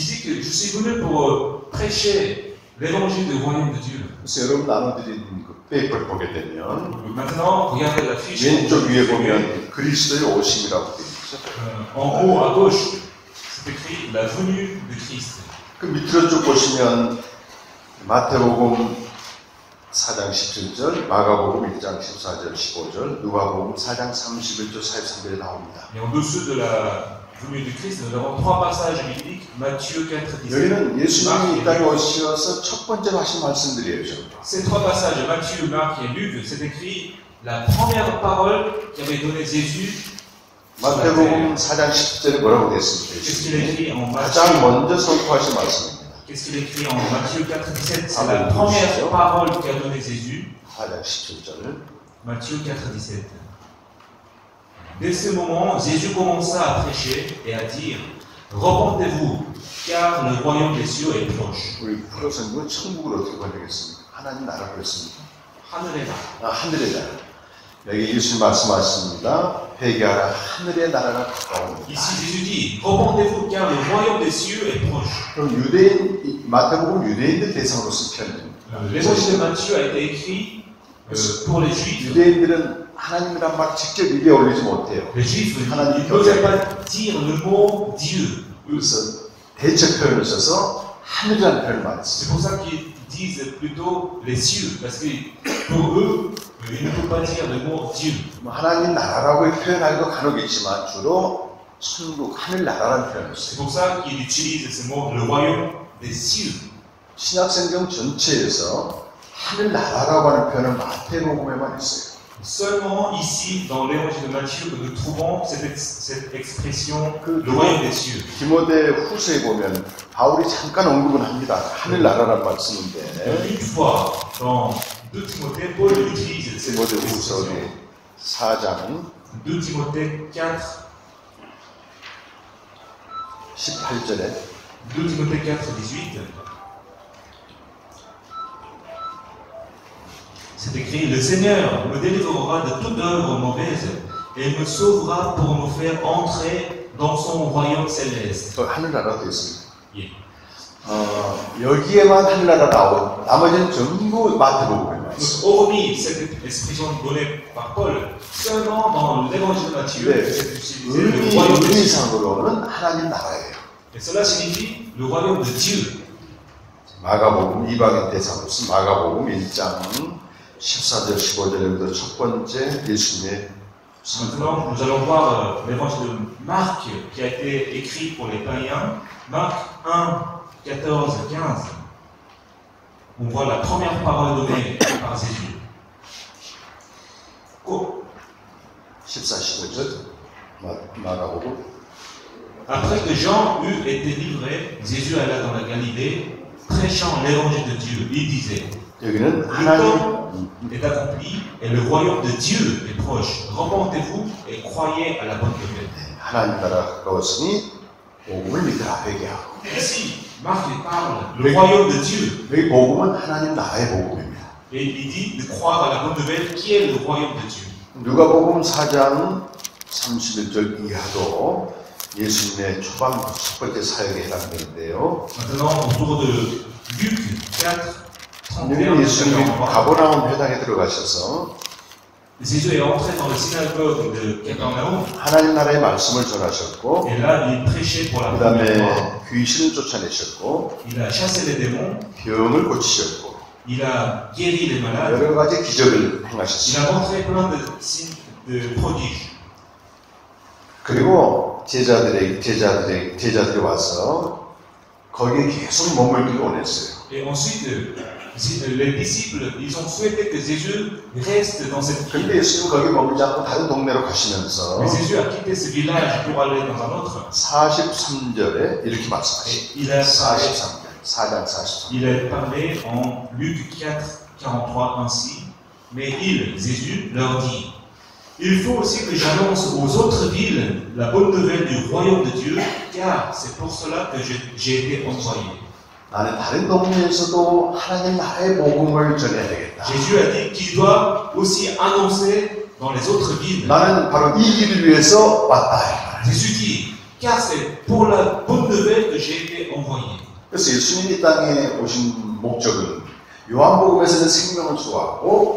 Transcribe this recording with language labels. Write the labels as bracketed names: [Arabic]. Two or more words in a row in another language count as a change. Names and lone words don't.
[French] Il dit que je suis venu pour prêcher l'évangile du royaume de Dieu. [Korean] 그래서 여러분 나눠드린 그 페이퍼를 보게 되면 [French] Maintenant, regardez la fiche. [Korean] 왼쪽 위에 보면 그리스도의 오심이라고 되어 있죠. [French] En haut à gauche, c'est écrit la venue de Christ. [Korean] 그 밑으로 쭉 보시면 마태복음 4장 17절, 마가복음 1장 14절, 15절, 누가복음 4장 31절, 43절에 나옵니다. [French] Et en dessous de la venue de Christ, nous avons 3 passages bibliques, Matthieu 4, 17. [Korean] 여기는 예수님이 이 땅에 오셔서 첫 번째로 하신 말씀들이에요. [French] Ces 3 passages, Matthieu, Marc et Luc, c'est écrit la première parole qu'avait donnée Jésus. [Korean] 마태복음 4장 10절에 뭐라고 되어 [French] Qu'est-ce qu'il 있습니까? écrit en 가장 Matthieu? [Korean] 먼저 선포하신 말씀입니다. [French] Qu'est-ce qu'il écrit en Matthieu 4, 17? C'est la première parole qu'a donnée Jésus. [Korean] 4장 17절. [French] Matthieu 4, 17. Dès ce moment, Jésus commença à prêcher et à dire, repentez-vous, car le royaume des cieux est proche. [Korean] 우리 프로선거 천국을 어떻게 번역했습니까? 하나님 나라 그랬습니다. 하늘의 나라. 하늘의 나라. 여기 예수님 말씀하십니다. 회개하라 하늘의 나라가 가까우니라. [French] Ici, Jésus dit, repentez-vous, car le royaume des cieux est proche. [Korean] 그럼 유대인 마태복음 유대인들 대상으로 쓴 편입니다. [French] L'évangile de Matthieu a été écrit pour les Juifs. [Korean] 유대인들은 하나님이란 말 직접 입에 올리지 못해요. [French] Les Juifs n'osaient pas dire le mot Dieu. [Korean] 그래서 대체 표현을 써서 하늘이라는 표현을 많이 C'est 써요. [French] pour ça qu'ils disent plutôt les cieux, parce que pour eux, ils ne peuvent pas dire le mot Dieu. [Korean] 하나님 나라라고 표현하기도 간혹 있지만 주로 천국 하늘 나라라는 표현을 C'est 써요. [French] pour ça qu'ils utilisent ce mot, le royaume des cieux. [Korean] 신약성경 전체에서 하늘 나라라고 하는 표현은 마태복음에만 있어요. [French] Seulement ici, dans l'évangile de Matthieu, que nous trouvons cette expression, le royaume des cieux. [Korean] 디모데 후서에 보면 바울이 잠깐 언급은 합니다. 하늘 나라란 말 쓰는데 [French] Une fois, dans 2 Timothée, Paul utilise cette 디모데 expression. [Korean] 후서 4장 [French] 2 Timothée 4, 18절에 2 Timothée 4, 18. C'est écrit, le Seigneur me délivrera de toute œuvre mauvaise et me sauvera pour me faire entrer dans son royaume céleste. [Korean] 또 하늘 나라도 있습니다. Yeah. 여기에만 하늘 나라 나온 나머지는 전부 마태복음에만 있어요. [French] Hormis cette expression donnée par Paul, seulement dans l'évangile de Matthieu, 네. c'est utilisé le royaume de Dieu. [Korean] 의미상으로는 하나님 나라예요. [French] Et cela signifie le royaume de Dieu. [Korean] 마가복음 이방인 대상으로 쓴 마가복음 1장 14절 15절부터 첫 번째 예수님의 [French] Maintenant, nous allons voir l'évangile de Marc qui a été écrit pour les païens. Marc 1, 14, 15. On voit la première parole donnée par Jésus. 14, [Korean] 15절 마가복음. [French] Après que Jean eut été livré, Jésus alla dans la Galilée, prêchant l'évangile de Dieu. Il disait, [Korean] 여기는 le 하나님 [French] temps est accompli et le royaume de Dieu est proche. Repentez-vous et croyez à la bonne nouvelle. [Korean] 하나님 나라 가까웠으니 복음을 믿으라 회개하고. [French] Ici, Marc parle le royaume de Dieu. [Korean] 여기 복음은 하나님 나라의 복음입니다. [French] Et il dit de croire à la bonne nouvelle qui est le royaume de Dieu. [Korean] 누가복음 4장 31절 이하도 예수님의 초반 첫 번째 사역에 해당되는데요. [French] Maintenant, autour de Luc 4, 31, [Korean] 여기 예수님이 가버나움 회당에 들어가셔서 [French] Jésus est entré dans le synagogue de Capernaum [Korean] 하나님 나라의 말씀을 전하셨고 [French] et là, il prêchait pour la 그 première fois. [Korean] 다음에 귀신을 쫓아내셨고 [French] Il a chassé les démons, [Korean] 병을 고치셨고 [French] il a guéri les malades, [Korean] 여러 가지 기적을 il 행하셨습니다. [French] a montré plein de signes de prodiges. [Korean] 그리고 제자들이 와서 거기에 계속 머물기를 원했어요. [French] Et ensuite, les disciples, ils ont souhaité que Jésus reste dans cette ville. [Korean] 근데 예수님은 거기 머물지 않고 다른 동네로 가시면서 [French] Mais Jésus a quitté ce village pour aller dans un autre. [Korean] 43절에 이렇게 Et 말씀하시죠. [French] il a [Korean] 43절, 4장 43절. [French] Il a parlé en Luc 4, 43 ainsi, mais il, Jésus, leur dit, il faut aussi que j'annonce aux autres villes la bonne nouvelle du royaume de Dieu, car c'est pour cela que j'ai été envoyé. [Korean] 나는 다른 동네에서도 하나님 나라의 복음을 전해야 되겠다. [French] Jésus a dit qu'il doit aussi annoncer dans les autres villes. [Korean] 나는 바로 이 일을 위해서 왔다. [French] Jésus dit, car c'est pour la bonne nouvelle que j'ai été envoyé. [Korean] 그래서 예수님이 이 땅에 오신 목적은 요한복음에서는 생명을 주었고